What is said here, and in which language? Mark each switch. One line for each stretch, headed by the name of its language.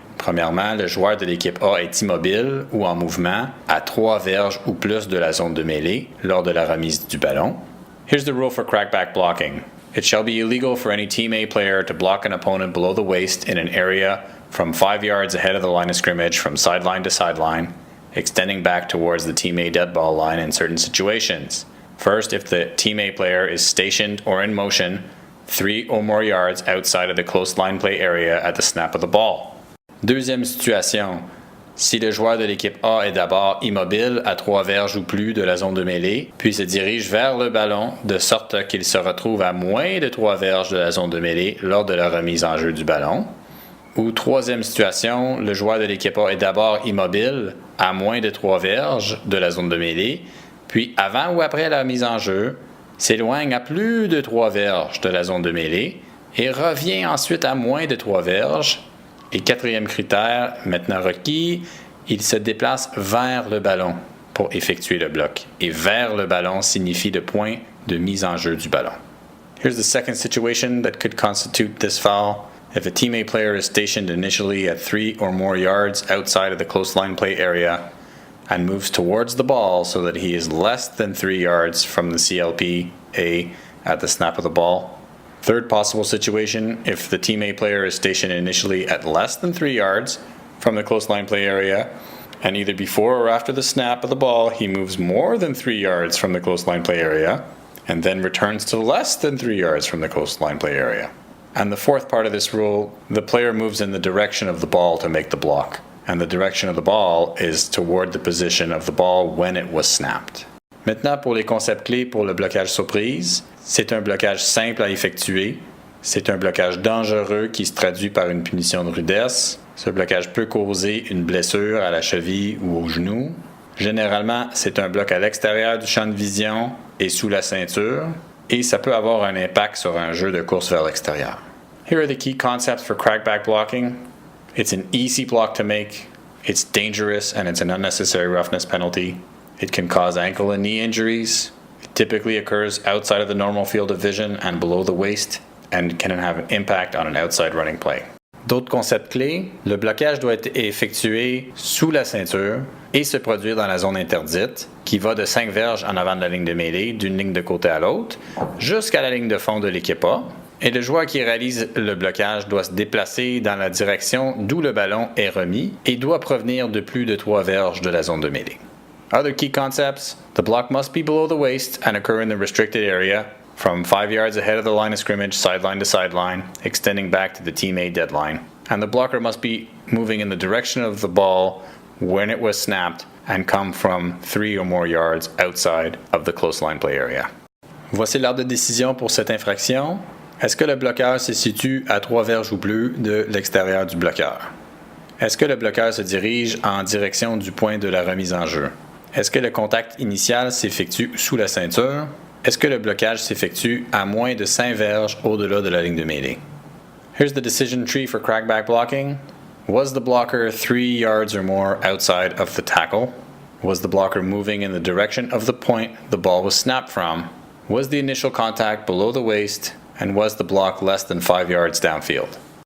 French: Premièrement, le joueur de l'équipe A est immobile ou en mouvement à 3 verges ou plus de la zone de mêlée lors de la remise du ballon.
English: Here's the rule for crackback blocking. It shall be illegal for any Team A player to block an opponent below the waist in an area from 5 yards ahead of the line of scrimmage from sideline to sideline, extending back towards the Team A dead ball line in certain situations. First, if the Team A player is stationed or in motion 3 or more yards outside of the close line play area at the snap of the ball.
French: Deuxième situation, si le joueur de l'équipe A est d'abord immobile à 3 verges ou plus de la zone de mêlée, puis se dirige vers le ballon de sorte qu'il se retrouve à moins de 3 verges de la zone de mêlée lors de la remise en jeu du ballon. Ou troisième situation, le joueur de l'équipe A est d'abord immobile à moins de 3 verges de la zone de mêlée, puis avant ou après la mise en jeu, s'éloigne à plus de 3 verges de la zone de mêlée et revient ensuite à moins de 3 verges. Et quatrième critère, maintenant requis, il se déplace vers le ballon pour effectuer le bloc. Et vers le ballon signifie le point de mise en jeu du ballon.
English: Here's the second situation that could constitute this foul. If a Team A player is stationed initially at 3 or more yards outside of the close line play area, and moves towards the ball so that he is less than 3 yards from the CLP A at the snap of the ball. Third possible situation, if the Team A player is stationed initially at less than 3 yards from the close line play area, and either before or after the snap of the ball, he moves more than 3 yards from the close line play area, and then returns to less than 3 yards from the close line play area. And the fourth part of this rule, the player moves in the direction of the ball to make the block, and the direction of the ball is toward the position of the ball when it was snapped.
French: Maintenant, pour les concepts clés pour le blocage surprise, c'est un blocage simple à effectuer. C'est un blocage dangereux qui se traduit par une punition de rudesse. Ce blocage peut causer une blessure à la cheville ou au genou. Généralement, c'est un bloc à l'extérieur du champ de vision et sous la ceinture, et ça peut avoir un impact sur un jeu de course vers l'extérieur.
English: Here are the key concepts for crackback blocking. It's an easy block to make, it's dangerous, and it's an unnecessary roughness penalty. It can cause ankle and knee injuries. It typically occurs outside of the normal field of vision and below the waist, and can have an impact on an outside running play.
French: D'autres concepts clés, le blocage doit être effectué sous la ceinture et se produire dans la zone interdite, qui va de 5 verges en avant de la ligne de mêlée, d'une ligne de côté à l'autre, jusqu'à la ligne de fond de l'équipe A. Et le joueur qui réalise le blocage doit se déplacer dans la direction d'où le ballon est remis et doit provenir de plus de 3 verges de la zone de mêlée.
English: Other key concepts, the block must be below the waist and occur in the restricted area, from 5 yards ahead of the line of scrimmage, sideline to sideline, extending back to the Team A deadline. And the blocker must be moving in the direction of the ball when it was snapped and come from 3 or more yards outside of the close line play area.
French: Voici l'ordre de décision pour cette infraction. Est-ce que le bloqueur se situe à 3 verges ou plus de l'extérieur du bloqueur? Est-ce que le bloqueur se dirige en direction du point de la remise en jeu? Est-ce que le contact initial s'effectue sous la ceinture? Est-ce que le blocage s'effectue à moins de 5 verges au-delà de la ligne de mêlée?
English: Here's the decision tree for crackback blocking. Was the blocker 3 yards or more outside of the tackle? Was the blocker moving in the direction of the point the ball was snapped from? Was the initial contact below the waist? And was the block less than 5 yards downfield?